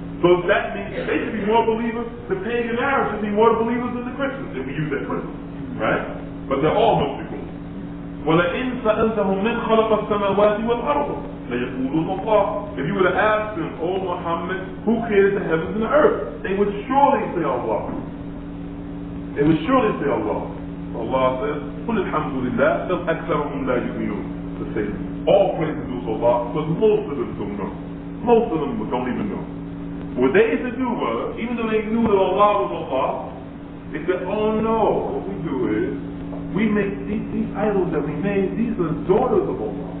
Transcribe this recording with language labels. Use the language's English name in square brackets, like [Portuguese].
[English] So that means they should be more believers, the pagan Arabs should be more believers than the Christians, if we use that Christian. Right? But they're all mushrikun. [Arabic] وَلَئِنْ سَأَلْتَهُمْ مِنْ خَلَقَ السَّمَاوَاتِ وَالْأَرْضِ لَيَقُولُونَ اللَّهُ. [English] If you were to ask them, O Muhammad, who created the heavens and the earth? They would surely say Allah. They would surely say Allah. Allah says, [Arabic] قُلِ الْحَمْدُ لِلَّهِ بَلْ أَكْثَرُهُمْ لَا يُؤْمِنُونَ. [English] To say, all praise is due to Allah, because most of them don't know. Most of them don't even know. What they used to do was, even though they knew that Allah was Allah, they said, oh no, what we do is, we make these idols that we made, these are daughters of Allah.